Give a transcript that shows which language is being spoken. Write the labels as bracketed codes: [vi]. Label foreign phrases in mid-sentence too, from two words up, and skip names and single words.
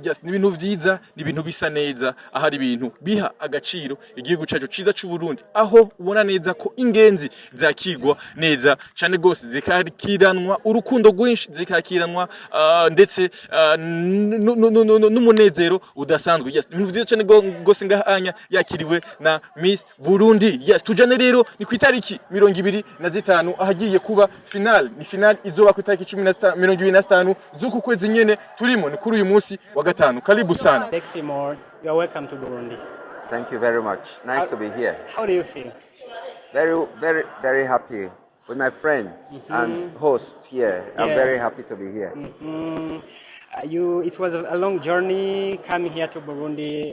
[rn] Just ni ibintu vyiza, ni ibintu bisa neza, ahari ibintu biha agaciro igihugu cyacu ciza cy'u Burundi, aho ubona neza ko ingenzi zakigwa neza cyane gose, zikakiranwa urukundo rwinshi, zikakiranwa ndetse n'umunezero udasanzwe. Yes, ibintu vyiza cyane gose ngahanya yakiriwe na Miss Burundi. Yes, tujane rero ni ku itariki 25 ahagiye kuba final. Ni final izoba ku itariki 25 z'uku kwezi nyene turimo, ni kuri uyu munsi wa gatanu. [sw] Karibu sana. [en] Lexi, you are welcome to Burundi. Thank you very much. Nice to be here. How do you feel? Very happy. with my friend and host here. I'm very happy to be here. It was a long journey coming here to Burundi.